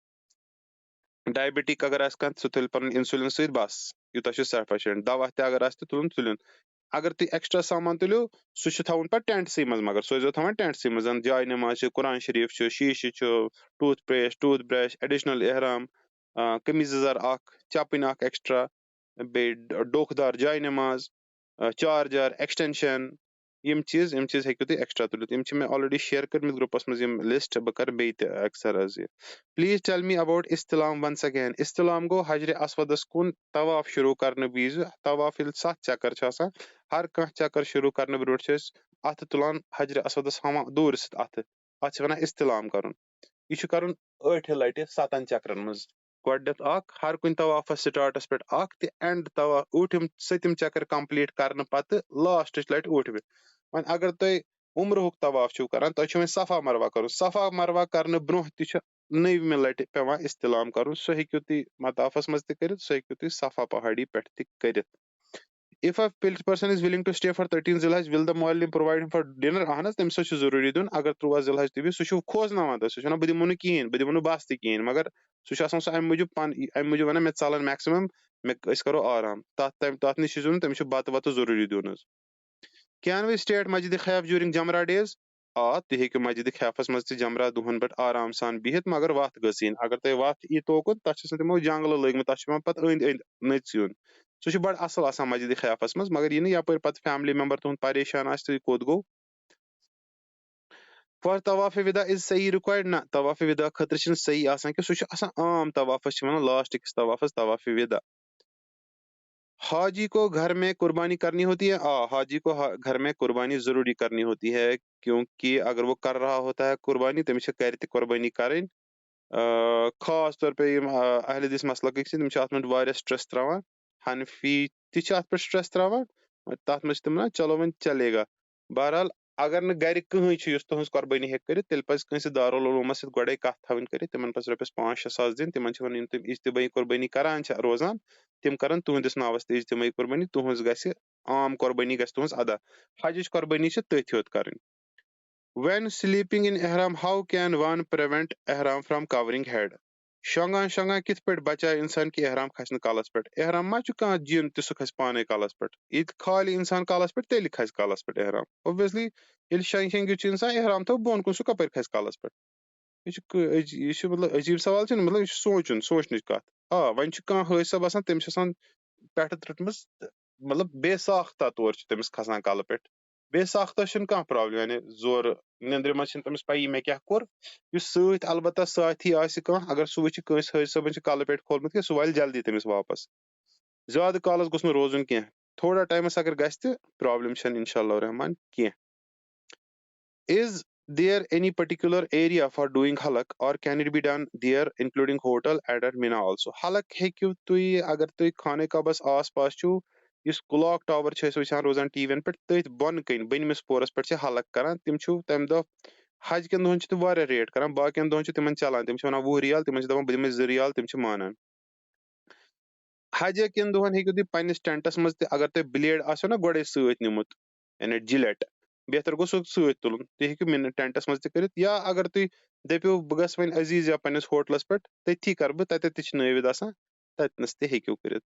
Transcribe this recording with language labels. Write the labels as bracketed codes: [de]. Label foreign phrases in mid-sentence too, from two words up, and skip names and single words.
[ks] ڈایبِٹِک اگر آسہِ کانٛہہ سُہ تُلہِ پنُن انسولین سۭتۍ بس یوٗتاہ چھُ سفیشنٹ دوا تہِ اگر آسہِ تہٕ تُلُن اگر تُہۍ ایکسٹرا سامان تُلِو سُہ چھُ تھاوُن پتہٕ ٹینٹسٕے منٛز مگر سُہ ٲسۍ زیو تھاوان ٹینٹسٕے منٛز جاے نماز چھِ قرآن شریٖف چھُ شیٖشہٕ چھُ [en] toothpaste toothbrush additional [ks] احرام قمیٖز یزار اکھ چپٕنۍ اکھ ایکسٹرا بیٚیہِ ڈوکھٕ دار جاے نماز [en] charger extension [ks] یِم چیٖز ہیٚکِو تُہۍ ایکسٹرا تُلِتھ یِم چھِ مےٚ آلریڈی شیر کٔرمٕتۍ گروپس منٛز یِم لسٹ بہٕ کرٕ بیٚیہِ تہِ اکثر حظ یہِ [en] please tell me about [ks] استعلام [en] once again [ks] استعلام گوٚو حجرِ اسودس کُن طواف شروٗع کرنہٕ وِزِ طواف ییٚلہِ 7 چکر چھِ آسان ہر کانٛہہ چکر شروٗع کرنہٕ برونٛٹھ چھِ أسۍ اَتھٕ تُلان حجرِ اسودس ہاوان دوٗرِ سۭتۍ اَتھٕ اتھ چھِ ونان استعلام کرُن یہِ چھُ کرُن 8 لٹہِ 7 چکرن منٛز گۄڈٕنیتھ اکھ ہر کُنہِ طوافس سٹارٹس پٮ۪ٹھ اکھ تہِ اینڈ طواف ٲٹھِم 7م چکر کمپلیٖٹ کرنہٕ پتہٕ لاسٹٕچ لٹہِ 8مہِ وۄنۍ اگر تُہۍ عمرہُک طواف چھِو کران تۄہہِ چھُ وۄنۍ صفا مروا کرُن صفا مروا کرنہٕ برونٛہہ تہِ چھُ 9مہِ لٹہِ پیٚوان استعلام کرُن سُہ ہیٚکِو تُہۍ مطافس منٛز تہِ کٔرِتھ سُہ ہیٚکِو تُہۍ صفا پہاڑی پٮ۪ٹھ تہِ کٔرِتھ [en] if a person is willing to stay for 13 ذِلحج will the muallim provide him for dinner [ks] اہن حظ تٔمِس حظ چھُ ضروٗری دیُن اگر 13 ذِلحج تہِ سُہ چھُ کھوژناوان تۄہہِ سُہ چھُ ونان بہٕ دِمو نہٕ کِہینۍ بہٕ دِمو نہٕ بس تہِ کِہینۍ مگر سُہ چھُ آسان سُہ امہِ موٗجوٗب ونان مےٚ ژلن میکسِمم أسۍ کرو آرام تتھ نِش چھُ تٔمِس چھُ بتہٕ وتہٕ ضروٗری دیُن حظ [en] can we stay at Masjid Khaif during Jamra days [ks] آ تُہۍ ہیٚکِو مسجد خیفس منٛز تہِ جمرا دۄہن پٮ۪ٹھ آرام سان بِہِتھ مگر وتھ گٔژھ یِنۍ اگر تۄہہِ وتھ یی توکُن تتھ چھِ آسان تِمو جنگلہٕ لٲگمٕتۍ تتھ چھُ پیٚوان پتہٕ أنٛدۍ أنٛدۍ نٔژِ یُن سُہ چھُ بڑٕ اصٕل آسان مسجد خیفس منٛز مگر یہِ نہٕ یپٲرۍ پتہٕ [en] family member [ks] تُہُنٛد پریشان آسہِ تہٕ یہِ کوٚت گوٚو [en] for Tawaf Wida is sahih required [ks] نہ طواف ودا خٲطرٕ چھُنہٕ صحیح آسان کینٛہہ سُہ چھُ آسان عام طوافس چھِ ونان لاسٹ کِس طوافس طواف ودا [ur] حاجی کو گھر میں قربانی کرنی ہوتی ہے حاجی کو گھر میں قربانی ضروری کرنی ہوتی ہے کیونکہ اگر وہ کر رہا ہوتا ہے قربانی [ks] تٔمِس چھِ گرِ تہِ قۄربٲنی کرٕنۍ خاص طور پے یِم اہل حدیٖث مسلکٕکۍ چھِ تِم چھِ اتھ منٛز واریاہ سٹرٛٮ۪س تراوان حنفی تہِ چھِ اتھ پٮ۪ٹھ سٹرٛٮ۪س تراوان تتھ منٛز چھِ تِم ونان چلو وۄنۍ چلے گا بہرحال اگر نہٕ گرِ کٕہٕنۍ چھُ یُس تُہنٛز قۄربٲنی ہیٚکہِ کٔرِتھ تیٚلہِ پزِ کٲنٛسہِ دارالعلوٗمس سۭتۍ گۄڈے کتھ تھاوٕنۍ کٔرِتھ تِمن پزِ رۄپیس 5-6 ساس دِنۍ تِمن چھِ ونان یِم تِم اجتِمٲعی قۄربٲنی کران چھِ روزان تِم کرن تُہنٛدِس ناوس تہِ اجتِمٲعی قۄربٲنی تُہنٛز گژھِ عام قۄربٲنی گژھِ تُہنٛز ادا حجٕچ قۄربٲنی چھِ تٔتھۍ یوت کرٕنۍ [en] when sleeping in ihram how can one prevent ihram from covering head [ks] شۄنٛگان کِتھ پٲٹھۍ بچایہِ انسان کہِ احرام کھسہِ نہٕ کلس پٮ۪ٹھ احرام ما چھُ کانٛہہ جِن تہِ سُہ کھسہِ پانے کلس پٮ۪ٹھ ییٚتہِ کھالہِ انسان کلس پٮ۪ٹھ تیٚلہِ کھسہِ کلس پٮ۪ٹھ احرام اوبویسلی ییٚلہِ شۄنٛگِتھ چھُ انسان احرام تھوٚو بۄن کُن سُہ کپٲرۍ کھسہِ کلس پٮ۪ٹھ یہِ چھُ مطلب عجیٖب سوال چھُنہٕ مطلب یہِ چھُ سونٛچنٕچ کتھ وۄنۍ چھُ کانٛہہ حٲجۍ صٲب آسان تٔمِس چھِ آسان پٮ۪ٹھٕ ترٛٹمٕژ مطلب بے ساختہ طور چھِ تٔمِس کھسان کلہٕ پٮ۪ٹھ بے ساختہ چھُنہٕ کانٛہہ پرابلم یعنی زورٕ نِندرِ منٛز چھنہٕ تٔمِس پیی مےٚ کیاہ کوٚر یُس سۭتۍ البتہ ساتھی آسہِ کانٛہہ اگر سُہ وٕچھِ کٲنٛسہِ حٲجۍ صٲبن چھُ کلہٕ پٮ۪ٹھ کھولمُت کینٛہہ سُہ والہِ جلدی تٔمِس واپس زیادٕ کالس گوٚژھ نہٕ روزُن کینٛہہ تھوڑا ٹایمس اگر گژھِ تہِ پرابلم چھنہٕ انشاء اللہ رحمان کینٛہہ [en] is there any particular area for doing halak or can it be done there including hotel at Mina also [ks] halak ہیٚکِو تُہۍ اگر تُہۍ خانہ کعبس آس پاس چھُو یُس [en] clock tower [ks] چھِ أسۍ وٕچھان روزان ٹی وی ین پٮ۪ٹھ تٔتھۍ بۄنہٕ کَنۍ بٔنمِس پورس پٮ۪ٹھ چھِ حلق کران تِم چھِو تمہِ دۄہ حج کین دۄہن تِم واریاہ ریٹ کران، باقیَن دۄہن تِمن چلان، تِم وَنان 20 ریال، تِمن دَپان بہٕ دِمہٕ 2 ریال، تِم مانان. حج کین دۄہن ہیٚکِو تُہۍ پنٕنِس ٹینٹس منٛز اگر تُہۍ بلیڈ آسِو نہٕ گۄڈے سۭتۍ نیٚمُت، یعنی جِلیٹ، بہتر گوٚو سُہ سۭتۍ تُلُن، تُہۍ ہیٚکِو ٹینٹس منٛز کٔرِتھ، یا اگر تُہۍ دَپِو بہٕ گژھ وہ عزیز یا پنٕنِس ہوٹلس پیٚٹھ، تٔتۍ کَر بہٕ، تتہِ تہٕ نٲوِد آسان، تتنس تہٕ ہیٚکِو کٔرِتھ.